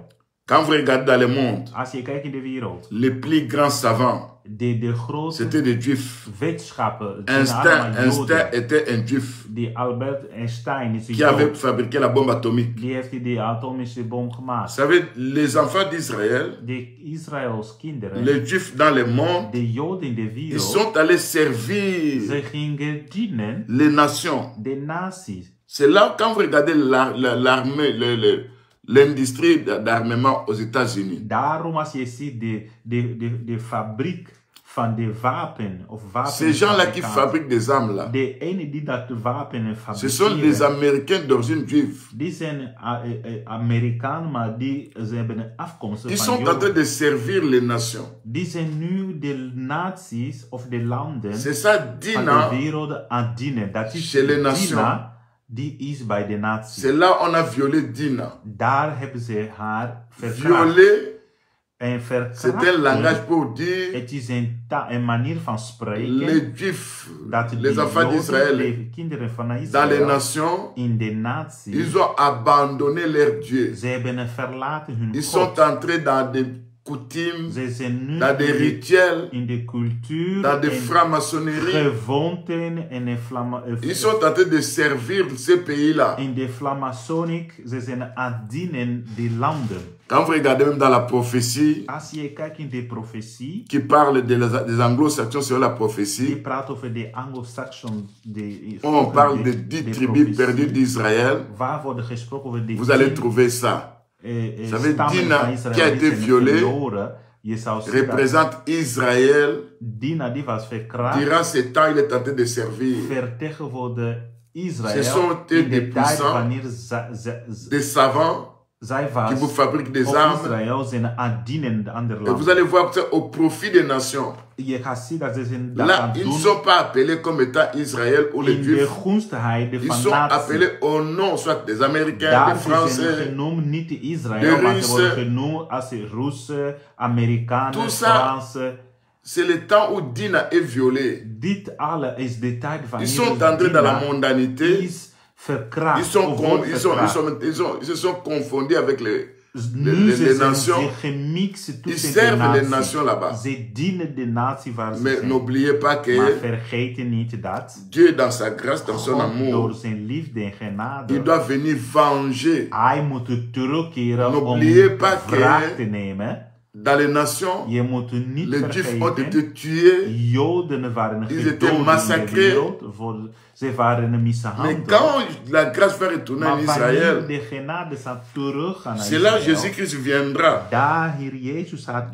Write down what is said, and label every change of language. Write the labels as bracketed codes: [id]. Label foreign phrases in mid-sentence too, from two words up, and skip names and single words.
[fr] Quand vous regardez dans le monde, [nl] Als je kijkt in de wereld, [fr] les plus grands savants, [nl] de grote [fr] c'était des juifs. [nl] wetenschappen, [fr] Einstein était un juif [nl] die Albert Einstein is een [fr] qui avait [nl] Jood. [fr] fabriqué la bombe atomique. [nl] Die heeft die atomische bom [fr] Vous [nl] gemaakt. [fr] savez, les enfants d'Israël, [nl] De Israëls kinderen, [fr] les juifs dans le monde, [nl] de Joden in de [fr] ils [nl] wereld, [fr] sont allés servir [nl] ze gingen dienen [fr] les nations. [nl] de naties. [fr] C'est là, quand vous regardez l'armée, l'industrie d'armement aux États-Unis, [nl] Daarom als je ziet de fabriek van de wapen of [fr] ces gens-là qui [nl] wapenfabrikanten, [fr] fabriquent des armes là, [nl] de ene die dat wapenen [fr] ce sont des [nl] fabriceren, [fr] Américains d'origine juive. [nl] die zijn Amerikanen, maar ze hebben een afkomst [fr] Ils [nl] van [fr] sont en train [nl] Joden. [fr] de servir les nations. [nl] Die zijn nu de naties of de landen [fr] C'est ça, [nl] van de [fr] Dina. [nl] wereld aan dienen. Dat is [fr] Chez les nations. [nl] Dina, die is bij de naties. [fr] C'est là on a violé Dina. [nl] Daar hebben ze haar verkracht. [fr] Violer, [nl] En [fr] c'est un langage pour dire [nl] het is een manier van spreken. [fr] les juifs, [nl] Dat [fr] les [nl] de [fr] enfants [nl] Joden, [fr] d'Israël, [nl] de kinderen van [fr] dans les [nl] Israël, [fr] nations, [nl] in de natie, [fr] ils ont abandonné leur Dieu. [nl] ze hebben verlaten hun [fr] Ils [nl] God. [fr] sont entrés dans des coutumes, [nl] Ze zijn nu [fr] dans des rituels, [nl] in de cultuur [fr] dans des [nl] en [fr] francs-maçonneries. [nl] gewoonten en [fr] Ils sont en train de servir ces pays-là. [nl] in de Flamasonic. Ze zijn aan het dienen de landen. [fr] Quand vous regardez même dans la prophétie, [nl] Als je kijkt in de profetie, [fr] qui parle des anglo-saxons sur la [nl] die [fr] prophétie, [nl] praat over de Anglo-Saxon. [fr] on parle de 10 tribus perdues d'Israël, [nl] Waar wordt gesproken over de [fr] vous allez trouver ça. Vous savez, [nl] stammen [fr] Dina, [nl] van Israël [fr] qui a [nl] die [fr] été [nl] zijn [fr] violée, [nl] verloren. Je zou zien dat [fr] représente Israël. [nl] Dina die was verkracht, [fr] Durant ce temps, il est en train de servir [nl] vertegenwoordigde [fr] Ce [nl] Israël [fr] sont [nl] in [fr] des [nl] de tijd [fr] puissants, [nl] wanneer [fr] des savants, [nl] Zij was [fr] qui vous fabrique des [nl] op [fr] armes. [nl] Israël zijn aan het dienen in de andere [fr] Et vous [nl] landen. [fr] allez voir que c'est au profit des nations. [nl] Je gaat zien dat ze zijn dat [fr] Là, [nl] aan [fr] ils ne [nl] doen [fr] sont pas appelés comme étant Israël ou les [nl] in de [fr] Juifs. [nl] gunstigheid [fr] Ils [nl] van [fr] sont [nl] natie. [fr] appelés au nom, soit des Américains, [nl] Daar [fr] des [nl] zijn [fr] Français. [nl] genoemd niet de de Israël, maar ze Russen. worden genoemd als de Russen, Amerikanen, [fr] Tout ça, [nl] Fransen. [fr] C'est le temps où Dina est violée. [nl] Dit alle is de tijd van [fr] Ils [nl] Jezus [fr] sont entrés dans la [nl] Dina [fr] mondanité. [nl] is verkracht. [fr] Ils se sont confondus avec les [nl] Nu ze zijn [fr] nations. [nl] zich gemixt [fr] Ils [nl] tussen de [fr] servent les [nl] naties. [fr] nations là-bas. [nl] Ze dienen de natie waar ze [fr] Mais [nl] zijn. [fr] n'oubliez pas [nl] Maar [fr] que [nl] vergeet niet dat [fr] Dieu, dans sa grâce, dans son [nl] God [fr] amour, [nl] door zijn liefde en [fr] il [nl] genade, [fr] doit venir venger. [nl] hij moet terugkeren om [fr] N'oubliez pas que [nl] wraak te nemen. [fr] dans les nations, [nl] Je moet niet [fr] les Juifs ont [nl] vergeten, [fr] été tués. [nl] Joden waren [fr] Ils [nl] gedood [fr] étaient [nl] in de [fr] massacrés. [nl] wereld. Ze waren [fr] Mais [nl] mishandeld. [fr] quand la grâce va retourner en [nl] Maar wanneer [fr] Israël, [nl] de genade zal teruggaan naar [fr] c'est là [nl] Israël, [fr] Jésus-Christ viendra. [nl] daar Heer Jezus gaat